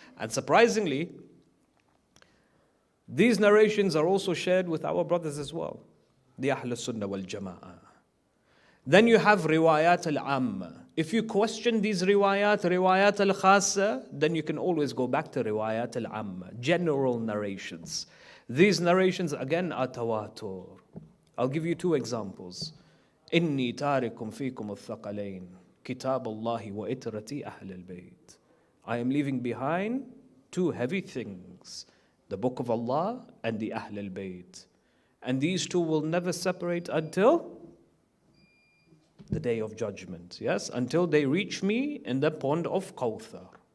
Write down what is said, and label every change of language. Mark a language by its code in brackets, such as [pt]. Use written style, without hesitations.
[en] And surprisingly, these narrations are also shared with our brothers as well, the Ahl Sunnah wal Jama'ah. Then you have riwayat al-amma. If you question these riwayat al-khassa, then you can always go back to riwayat al-amma, general narrations. These narrations again are tawatur. I'll give you two examples. [ar] إني تاركم فيكم الثقلين كتاب الله وإترتي أهل البيت. [en] I am leaving behind two heavy things, the book of Allah and the Ahl al-Bayt. And these two will never separate until the day of judgment. Yes, until they reach me in the pond of Kawthar.